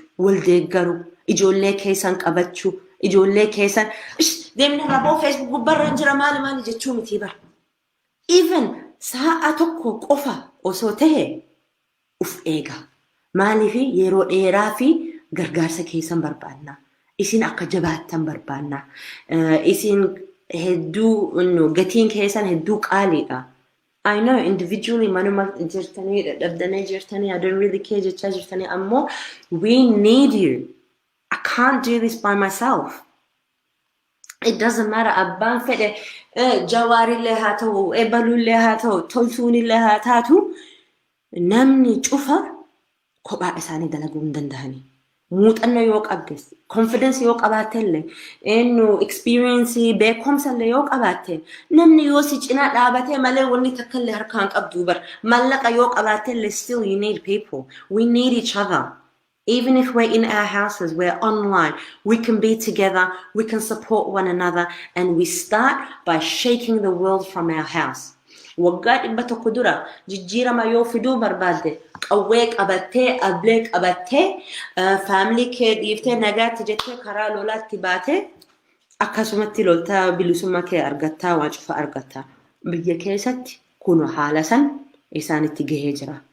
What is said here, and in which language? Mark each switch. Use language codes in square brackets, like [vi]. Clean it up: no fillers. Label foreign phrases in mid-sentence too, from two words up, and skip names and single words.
[om] wal deeggaruu ijoollee keessan qabachuu ijoollee keessan deemna raboo Facebook gubbarra jira maali jechuu miti bar even sa'a tokko qofa osoo ta'e uf eega maaliif yeroo dheeraa fi gargaarsa keessan barbaanna isin akka jabaattan barbaanna isin hedduu gatiin keessan hedduu qaaliidha. [en] I know individually [om] manuma jirtanii dadhabdanii jirtanii [en] I don't really care [om] jechaa jirtanii ammoo [en] we need you. I can't do this by myself. It doesn't matter. [om] Abbaan fedhe jawaarillee haa ta'u ebalullee haa ta'u toltuunillee haa taatu namni cufa kophaa isaanii dalaguu hin danda'ani. Muuxannoo yoo qabdes confidence yoo qabaattellee experience beekumsallee yoo qabaatte namni yoo si cinaa dhaabatee malee wanni takkallee harkaan qabdu bar mallaqa yoo qabaattellee [en] still you need people. We need each other. Even if we're in our houses, we're online, we can be together, we can support one another, and we start by shaking the world from our house. [om] Waggaa dhibba tokko dura jijjiirama yoo fiduu barbaadde qawwee qabattee ablee qabattee family kee dhiiftee nagaatti jettee karaa lolaatti baatee akkasumatti loltaa bilisummaa kee argattaa waan cufa argattaa biyya keessatti kun haala san isaanitti gahee jira.